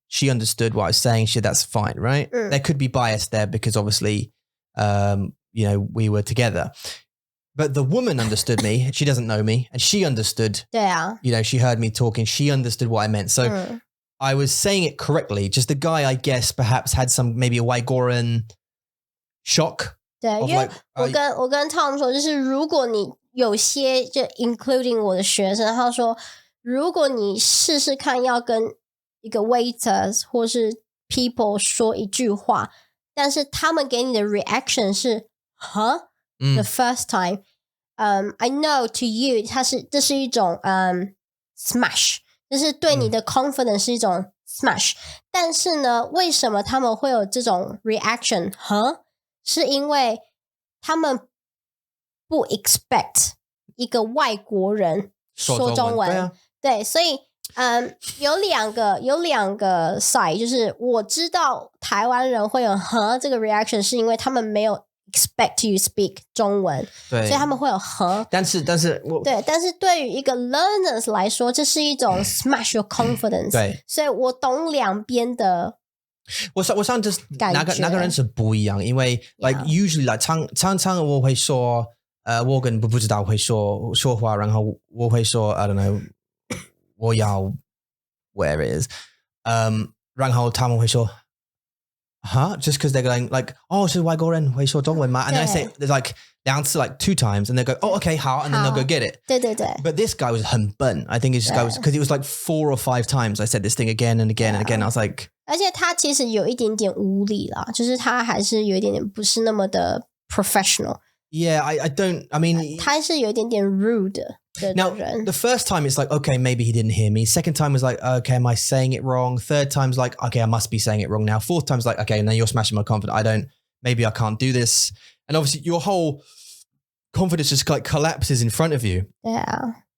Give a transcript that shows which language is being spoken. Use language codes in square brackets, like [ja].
[en] She understood what I was saying. That's fine, right? There could be bias there because obviously, we were together. But the woman understood me. She doesn't know me. And she understood, [zh] 对啊 [en] she heard me talking. She understood what I meant. So I was saying it correctly. Just the guy, I guess, perhaps had some, maybe a Waigoran shock. [zh] 对， [en] of [zh] 因为 [en] like, [zh] 我跟 Tom 说，就是如果你有些就 including 我的学生，他说如果你试试看要跟一个 waiters 或是 people 说一句话，但是他们给你的 reaction 是 huh [en] the first time, I know to you [zh] 这是一种smash， 就是对你的 confidence 是一种 smash， 但是呢，为什么他们会有这种 reaction huh？是因为他们不 expect 一个外国人说中文，对，所以有两个 side， 就是我知道台湾人会有和这个 reaction， 是因为他们没有 [en] expect you speak [zh] 中文，对，所以他们会有和，但是对，但是对于一个 learners 来说，这是一种 smash your confidence，对，所以我懂两边的。我想就是哪个人是不一样，因为 [en] like usually like [zh] 常常我会说我跟不知道会说话，然后我会说 [en] I don't know 我要 where it is， 然后他们会说 just because they're going like 是外国人会说中文吗？ And then I say there's like 两次 like 2 times and they go okay 好 and then they'll go get it， [zh] 对 [en] But this guy was [zh] 很笨 [en] I think this guy was because it was like 4 or 5 times I said this thing again and again and again I was like， [zh] 而且他其实有一点点无理啦，就是他还是有一点点不是那么的 professional。 [en] Yeah, I don't, I mean [zh] 他是有一点点 rude 的人。 [en] Now, the first time it's like, okay, maybe he didn't hear me. Second time was like, okay, am I saying it wrong? Third time's like, okay, I must be saying it wrong now. Fourth time's like, okay, now you're smashing my confidence. Maybe I can't do this. And obviously your whole confidence just like collapses in front of you. Yeah.